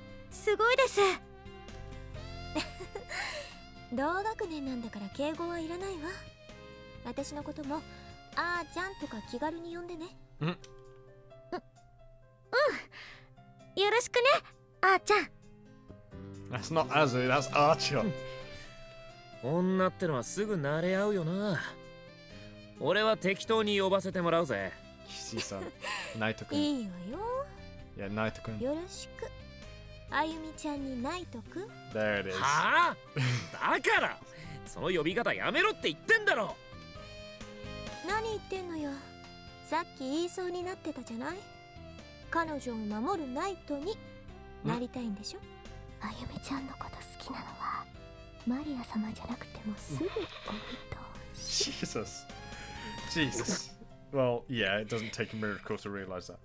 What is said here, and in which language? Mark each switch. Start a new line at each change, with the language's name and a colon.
Japanese: すごいです。同学年なんだから敬語はいらないわ。私のこともあーちゃんとか気軽に呼んでね。よろしくね、あーちゃん。
English: That's not Azu, that's Archer.
Japanese: 女ってのはすぐ慣れ合うよな。俺は適当に呼ばせてもらうぜ。 Kishi-san. Naito-kun. いいわよ。
English: Yeah, Naito-kun.
Japanese: よろしく。あゆみちゃんにナイトくん。
English: There it is.
Japanese: はあだからその呼び方やめろって言ってんだろ。何言ってんのよ。さっき言いそうになってたじゃない。彼女を守るナイトになりたいんでしょ。あゆみちゃんのこと好きなのはマリア様じゃなくてもすぐお見通し。
English: Jesus. Jesus. Well, yeah, it doesn't take a miracle to realize that.